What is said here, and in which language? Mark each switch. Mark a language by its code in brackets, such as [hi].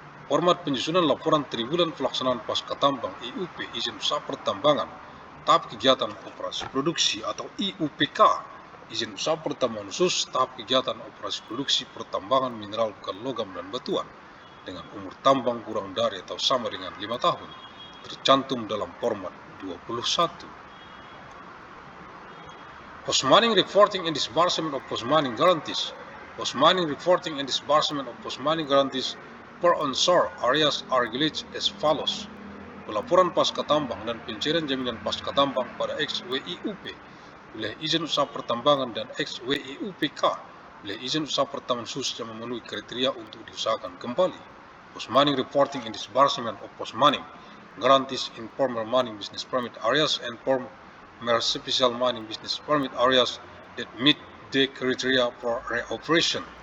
[id] Format penyusunan laporan triwulan pelaksanaan pasca tambang IUP izin usaha pertambangan tahap kegiatan operasi produksi atau IUPK izin usaha pertambangan khusus tahap kegiatan operasi produksi pertambangan mineral bukan logam dan batuan dengan umur tambang kurang dari atau sama dengan 5 tahun tercantum dalam format 21. [en] Post-mining reporting and disbursement of post-mining guarantees. Post-mining reporting and disbursement of post-mining guarantees per onshore areas are regulated as follows. [id] Pelaporan pasca tambang dan pencairan jaminan pasca tambang pada XWIUP wilayah izin usaha pertambangan dan XWIUPK wilayah izin usaha pertambangan khusus yang memenuhi kriteria untuk diusahakan kembali. [en] Post-mining reporting and disbursement of post-mining guarantees in former mining business permit areas and former special mining business permit areas that meet the criteria for reoperation.